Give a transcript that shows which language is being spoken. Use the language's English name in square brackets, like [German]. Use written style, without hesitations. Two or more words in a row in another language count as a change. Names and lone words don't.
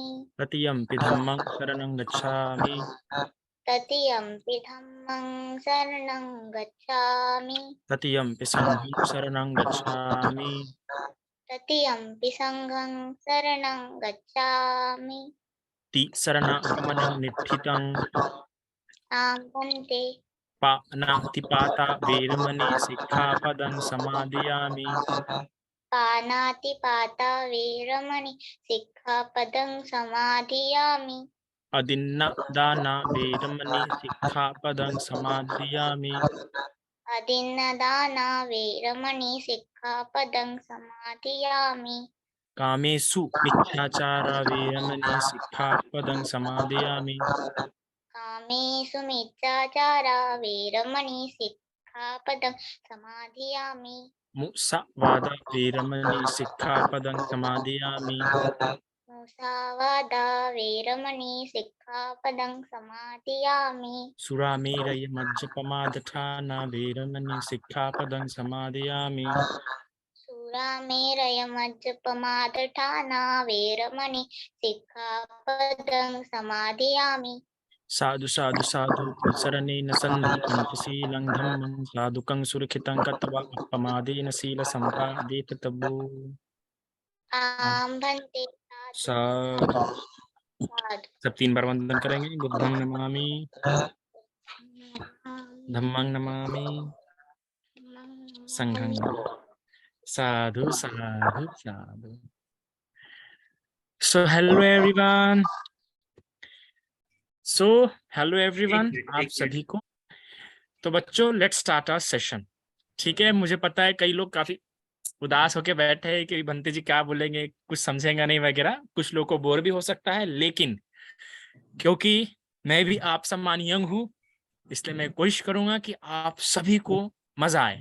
[Pali] तृतीयंपि धम्मं शरणं गच्छामि। तृतीयंपि धम्मं शरणं गच्छामि। तृतीयंपि संघं शरणं गच्छामि। तृतीयंपि संघं शरणं गच्छामि। शरणागमनं निठितं। आं भन्ते। पानातिपाता वेरमणि सिक्खापदं समादयामि। पानातिपाता वेरमणि सिक्खापदं समाधियामि। अदिन्नदाना वेरमणि सिक्खापदं समादयामि। अदिन्नदाना वेरमणि सिक्खापदं समाधियामि। कामेषु मिथ्याचारा वेरमणि सिक्खापदं समादयामि। कामेषु मिथ्याचारा वेरमणि सिक्खापदं समाधियामि। मुसावादा वेरमणि सिक्खापदं समादयामि। मुसावादा वेरमणि सिक्खापदं समाधियामि। सुरामेरय मज्जपमादठाना वेरमणि सिक्खापदं समादयामि। सुरामेरय मज्जपमादठाना वेरमणि सिक्खापदं समाधियामि। साधु साधु साधु शरणेन सन्धि पञ्चशीलं धम्मं साधुकं सुरक्षितं कृत्वा अपमादेन शीलसम्पादेत तवो। आं भन्ते साधु। साधु। [Hindi] सब 3 बार वंदन करेंगे। [Pali] बुद्धं नमामि, धम्मं नमामि, संघं नमामि। साधु साधु साधु। [English] So hello everyone. [Hindi] आप सभी को। तो बच्चों [English] let's start our session. [Hindi] ठीक है, मुझे पता है कई लोग काफी उदास होके बैठे हैं कि बंते जी क्या बोलेंगे, कुछ समझेंगे नहीं वगैरह, कुछ लोगों को बोर भी हो सकता है, लेकिन क्योंकि मैं भी आप समान यंग हूं, इसलिए मैं कोशिश करूंगा कि आप सभी को मजा आए।